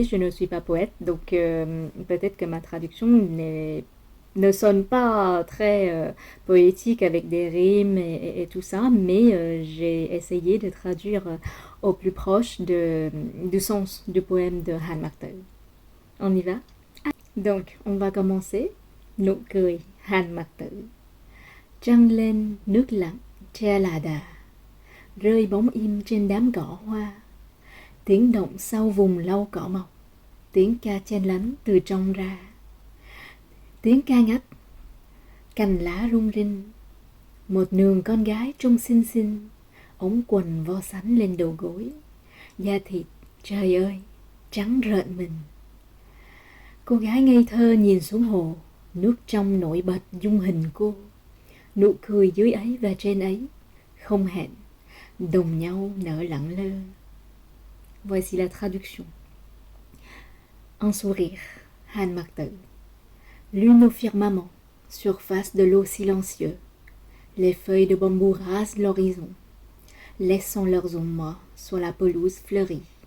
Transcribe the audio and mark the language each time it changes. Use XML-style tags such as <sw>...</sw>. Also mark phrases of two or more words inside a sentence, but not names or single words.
<fr>Je ne suis pas poète, donc peut-être que ma traduction ne sonne pas très poétique avec des rimes et tout ça, mais j'ai essayé de traduire au plus proche du sens du poème de Han Mặc Tử. On y va? Donc, on va commencer.</fr> <vi>Nụ cười Han Mặc Tử. Trăng lên nước lặng che là đà, rơi bóng im trên đám cỏ hoa. Tiếng động sau vùng lau cỏ mọc, tiếng ca chen lấn từ trong ra. Tiếng ca ngắt, cành lá rung rinh. Một nường con gái trông xinh xinh, ống quần vo sắn lên đầu gối. Da thịt, trời ơi, trắng rợn mình. Cô gái ngây thơ nhìn xuống hồ, nước trong nổi bật dung hình cô. Nụ cười dưới ấy và trên ấy, không hẹn, đồng nhau nở lặng lơ.</vi> <fr>Voici la traduction. Un sourire, Han Mặc Tử. Lune au firmament, surface de l'eau silencieux. Les feuilles de bambou rasent l'horizon, laissant leurs ombres sur la pelouse fleurie.</fr>